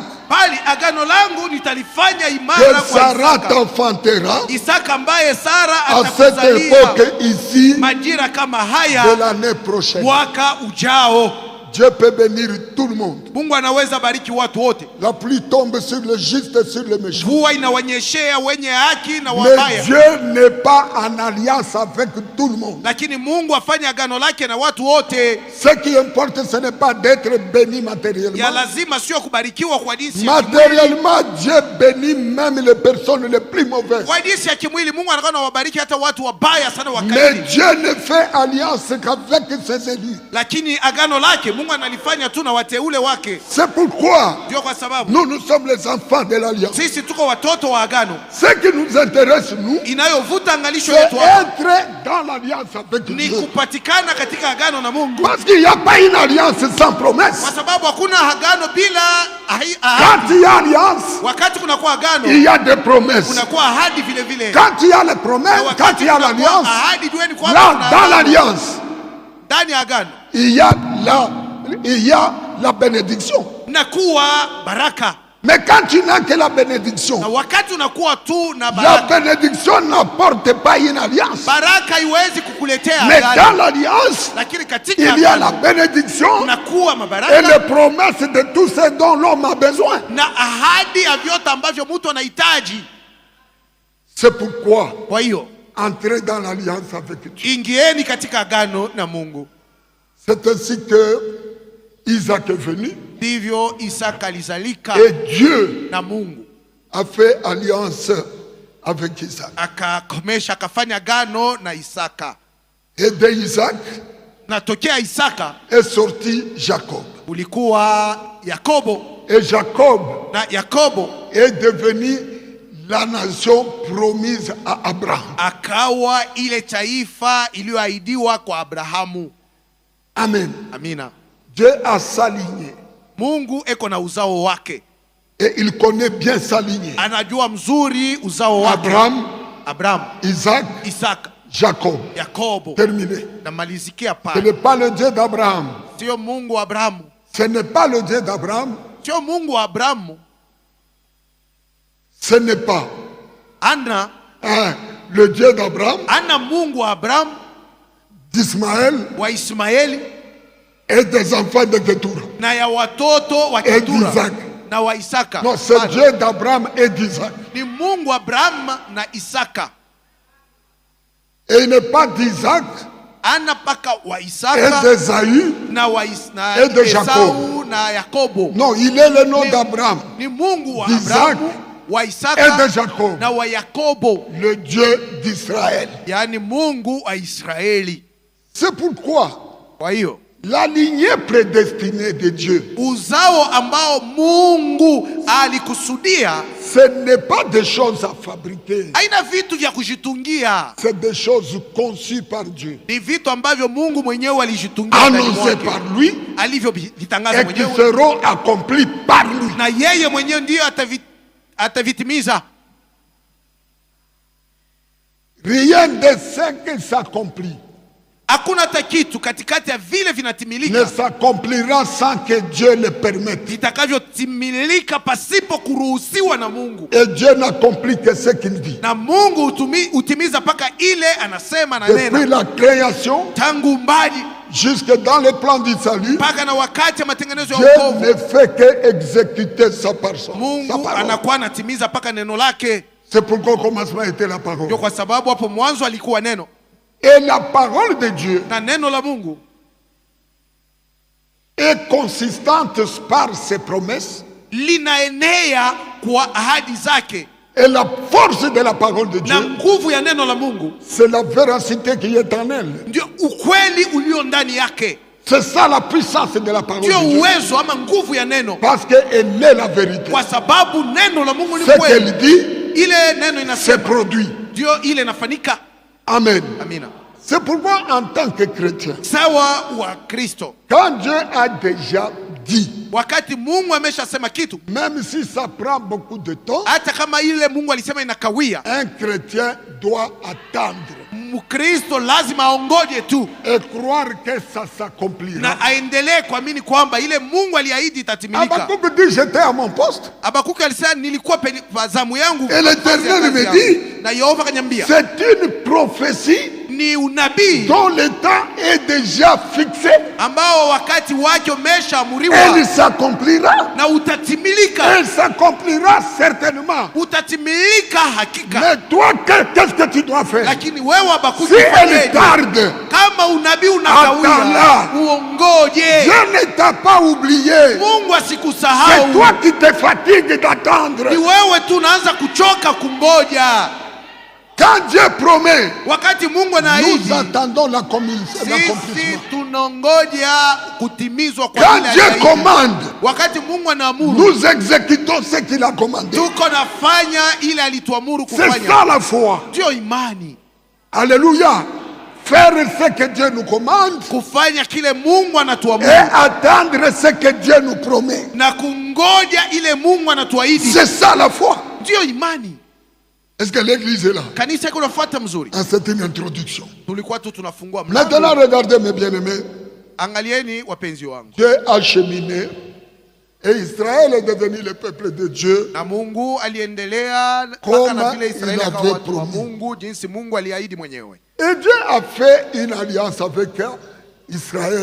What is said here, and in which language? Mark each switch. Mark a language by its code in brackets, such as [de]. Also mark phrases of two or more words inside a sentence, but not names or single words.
[sw] Bali agano langu nitalifanya que imara kwa Sarah Isaka. t'enfantera. Isaka ambaye Sara [fr] À cette [sw] atakuzalia [fr] époque ici [sw] majira kama de haya [fr] l'année prochaine. [sw] mwaka ujao. [fr] Dieu peut bénir tout le monde. [sw] Mungu anaweza bariki watu wote. [fr] La pluie tombe sur le juste et sur le méchant. [sw] Mvua inawanyeshea wenye haki na Mais wabaya. [fr] Dieu n'est pas en alliance avec tout le monde. [sw] Lakini Mungu afanye agano lake na watu wote. [fr] Ce qui importe, ce n'est pas d'être béni [sw] Ya matériellement. lazima sio kubarikiwa kwa jinsi ya kimwili. [fr] Matériellement, Dieu bénit même les personnes les plus mauvaises. [sw] Kwa jinsi ya kimwili Mungu anakuwa anawabariki hata watu wabaya sana Mais wakati. [fr] Dieu ne fait alliance qu'avec ses élus. [sw] Lakini agano lake Mungu analifanya tu na wateule wake. [fr] C'est pourquoi [sw] Ndio kwa sababu [fr] nous sommes les enfants de l'alliance. [sw] sisi tuko watoto wa agano. [fr] Ce qui nous intéresse nous, [sw] Inayovuta angalisho c'est yetu hapa [fr] être dans l'alliance avec [sw] ni Dieu. kupatikana katika agano na Mungu, [fr] Parce qu'il n'y a pas une alliance sans promesse. [sw] kwa sababu hakuna agano bila ahadi. [fr] Quand il y a alliance, [sw] Wakati kunakuwa agano [fr] il y a des promesses. [sw] kunakuwa ahadi vile vile. [fr] Quand il y a les promesses, quand il y a l'alliance, [sw] ahadi, jueni kwamba là, kuna dans agano. l'alliance, Ndani ya agano [fr] il y a la bénédiction. [sw] nakuwa baraka, [fr] Mais quand tu n'as que la [sw] na bénédiction, wakati unakuwa tu na la baraka, [fr] bénédiction n'apporte pas une alliance. [sw] baraka haiwezi kukuletea [fr] Mais dans [sw] agano. l'alliance, Lakini katika [fr] il y a la [sw] agano bénédiction kunakuwa et mabaraka [fr] les promesses de tout ce dont l'homme a besoin. [sw] na ahadi ya vyote ambavyo mtu anahitaji. [fr] C'est pourquoi [sw] Kwa hiyo [fr] entrer dans l'alliance avec Dieu. [sw] ingieni katika agano na Mungu. [fr] C'est ainsi que Isaac est venu [sw] Ndivyo Isaka alizalika [fr] et Dieu [sw] na Mungu [fr] a fait alliance avec Isaac. [sw] akakomesha, akafanya agano na Isaka, [fr] Et de Isaac [sw] na tokea Isaka [fr] est sorti Jacob. [sw] ulikuwa Yakobo, [fr] Et Jacob [sw] na Yakobo [fr] est devenu la nation promise à Abraham. [sw] akawa ile taifa iliyoahidiwa kwa Abrahamu. Amen. Amina. [fr] Dieu a sa lignée. [sw] Mungu eko na uzao wake, [fr] Et il connaît bien sa lignée. [sw] anajua mzuri uzao wake. Abraham, Isaac, Isaka, Jacob. Yakobo. Terminé. Namalizikia Ce pale. [fr] n'est pas le Dieu d'Abraham. [sw] Sio Mungu wa Abrahamu, [fr] Ce n'est pas le Dieu d'Abraham. [sw] sio Mungu wa Abrahamu. [fr] Ce n'est pas Ana le Dieu d'Abraham, [sw] Mungu wa Abrahamu, d'Ismaël wa Ismaeli [fr] et des enfants de Ketura. [sw] na ya watoto wa Et Ketura d'Isaac. na wa Isaka. [fr] Non, c'est Dieu d'Abraham et d'Isaac. [sw] Ni Mungu wa Abrahamu na Isaka. [fr] Et il n'est pas d'Isaac [sw] Ana paka wa et Isaka d'Esaü. na wa na [fr] et de Esau Jacob. [sw] na Yakobo. [fr] Non, il est le nom d'Abraham, [sw] Ni Mungu wa d'Isaac Abrahamu, wa [fr] et de Isaka Jacob. [sw] na wa Yakobo, [fr] Le Dieu d'Israël. [sw] yaani Mungu wa Israeli. [fr] C'est pourquoi [sw] Kwa hiyo [fr] la lignée prédestinée de Dieu, [sw] uzao ambao Mungu alikusudia [fr] ce n'est pas des choses à fabriquer. [sw] haina vitu vya kujitungia, [fr] C'est des choses conçues par Dieu, [sw] ni vitu ambavyo Mungu mwenyewe alijitungia ndani annoncées mwake, [fr] par lui [sw] alivyovitangaza [fr] et qui [sw] mwenyewe, [fr] seront accomplies par lui. [sw] na yeye mwenyewe ndiyo atavitimiza. [fr] Rien de ce qui s'accomplit [sw] Hakuna hata kitu katikati ya vile ne vinatimilika [fr] s'accomplira sans que Dieu le permette. [sw] vitakavyotimilika pasipo kuruhusiwa na Mungu, [fr] Et Dieu n'accomplit que ce qu'il dit. [sw] na Mungu hutimiza mpaka ile anasema na Depuis nena, [fr] la création [sw] tangu mbali [fr] jusque dans le plan du salut, [sw] mpaka na wakati ya matengenezo ya Dieu wokovu. [fr] ne fait que exécuter sa personne. Sa Mungu parole. [sw] anakuwa anatimiza mpaka neno lake. [fr] C'est pourquoi au commencement était la parole. [sw] Ndio kwa sababu hapo mwanzo alikuwa neno, [fr] Et la parole de Dieu [sw] na neno la Mungu [fr] est consistante par ses promesses. [sw] linaenea kwa ahadi zake, [fr] Et la force de la parole de [sw] na Dieu, nguvu ya neno la Mungu [fr] c'est la véracité qui est en elle. [sw] ndio ukweli ulio ndani yake, [fr] C'est ça la puissance de la parole ndio de Dieu. [sw] uwezo ama nguvu ya neno, [fr] Parce qu'elle est la vérité. [sw] kwa sababu neno la Mungu ni Ce kweli. [fr] qu'elle dit, [sw] Ile neno c'est inasema produit. ndio ile inafanyika. Amen. Amina. [fr] C'est pourquoi en tant que chrétien, [sw] Sawa wa Kristo, [fr] quand Dieu a déjà dit, [sw] wakati Mungu ameshasema kitu, [fr] même si ça prend beaucoup de temps, [sw] hata kama ile Mungu alisema inakawia, [fr] un chrétien doit attendre [sw] Mkristo lazima aongoje tu [fr] et croire que ça s'accomplira. [sw] na aendelee kuamini kwamba ile Mungu aliahidi itatimilika. [fr] Habakkuk dit, j'étais à mon poste. [sw] Habakuki alisema nilikuwa penye zamu yangu, [fr] Et l'Éternel [sw] kazi me yangu. dit, Na Yehova akaniambia [fr] c'est une prophétie [sw] ni unabii [fr] dont le temps est déjà fixé. [sw] ambao wakati wake umeshaamuriwa [fr] Elle s'accomplira. [sw] na utatimilika, [fr] Elle s'accomplira certainement. [sw] utatimilika hakika. [fr] Mais toi, qu'est-ce que tu dois faire? [sw] Lakini wewe Habakuki, [fr] Si elle [sw] ufanyeje? tarde, Kama unabii unakawia, Attends-la. uongoje. [fr] Dieu ne t'a pas oublié. Mungu C'est [sw] asikusahau. [fr] toi qui te fatigues d'attendre. [sw] Ni wewe tu unaanza kuchoka kungoja. [fr] Quand Dieu promet, [sw] wakati Mungu nous anaahidi, [fr] attendons l'accomplissement. [sw] sisi tunangoja kutimizwa kwa Quand ile Dieu aliahidi. commande, Wakati Mungu anaamuru, [fr] nous exécutons ce qu'il a commandé. [sw] tuko nafanya ile alituamuru [fr] C'est ça [sw] kufanya. [fr] la foi. [sw] Ndio imani, Alléluia. [fr] Faire ce que Dieu nous commande [sw] kufanya kile Mungu et anatuamuru [fr] attendre ce que Dieu nous promet. [sw] na kungoja ile Mungu anatuahidi. [fr] C'est ça la foi. [sw] Ndio imani. [fr] Est-ce que l'église est là? [sw] Kanisa iko nafuata mzuri. [fr] C'est une introduction. [sw] Tulikuwa tu tunafungua Maintenant, mlango. [fr] regardez mes bien-aimés. [sw] Angalieni wapenzi wangu, [fr] Dieu a cheminé et Israël est devenu le peuple de Dieu. [sw] na Mungu aliendelea Koma mpaka na vile Israeli il akawa avait watu wa promis. Mungu, jinsi Mungu aliahidi mwenyewe. [fr] Et Dieu a fait une alliance avec Israël